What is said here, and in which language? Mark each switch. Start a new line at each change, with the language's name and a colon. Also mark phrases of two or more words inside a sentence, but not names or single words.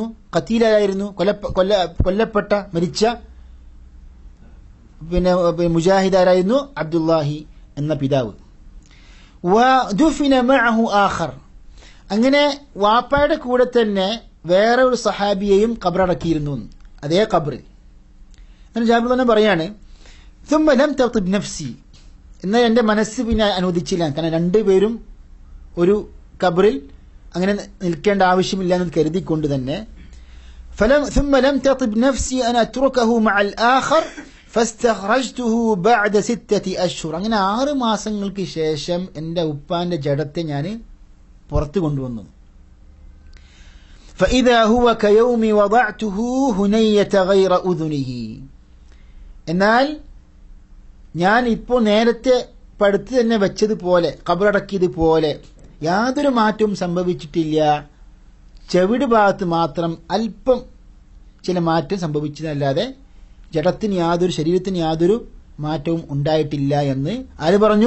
Malayalam: ഖതീലായിരുന്നു, കൊല്ലപ്പെട്ട മരിച്ച മുജാഹിദ് ആരായിരുന്നു? അബ്ദുല്ലാഹി എന്ന പിതാവ്.
Arabic: ودفن معه آخر,
Malayalam: അങ്ങനെ വാപ്പയുടെ കൂടെ തന്നെ വേറെ ഒരു സഹാബിയെയും ഖബറടക്കിയിരുന്നു, അതേ ഖബറിൽ. ജാബിർ തന്നെ പറയാണ്,
Arabic: ثم لم تطب نفسي,
Malayalam: എന്നാൽ എൻ്റെ മനസ്സ് പിന്നെ അനുവദിച്ചില്ല. കാരണം രണ്ടുപേരും ഒരു ഖബറിൽ അങ്ങനെ നിൽക്കേണ്ട ആവശ്യമില്ല എന്ന് കരുതിക്കൊണ്ട് തന്നെ
Arabic: ثم لم تطب نفسي أن أتركه مع الآخر فاستخرجته بعد 6 أشهر.
Malayalam: അങ്ങനെ 6 മാസങ്ങൾക്ക് ശേഷം എൻ്റെ ഉപ്പാന്റെ ജഡത്തെ ഞാൻ പുറത്തു കൊണ്ടുവന്നു.
Arabic: فإذا هو كيوم وضعته هنية غير أذنه,
Malayalam: എന്നാൽ ഞാൻ ഇപ്പോൾ നേരത്തെ പടുത്ത് തന്നെ വെച്ചതുപോലെ ഖബറടക്കിയതുപോലെ യാതൊരു മാറ്റവും സംഭവിച്ചിട്ടില്ല. ചെവിട് ഭാഗത്ത് മാത്രം അല്പം ചില മാറ്റം സംഭവിച്ചതല്ലാതെ ശരീരത്തിന് യാതൊരു മാറ്റവും ഉണ്ടായിട്ടില്ല എന്ന് ആര് പറഞ്ഞു?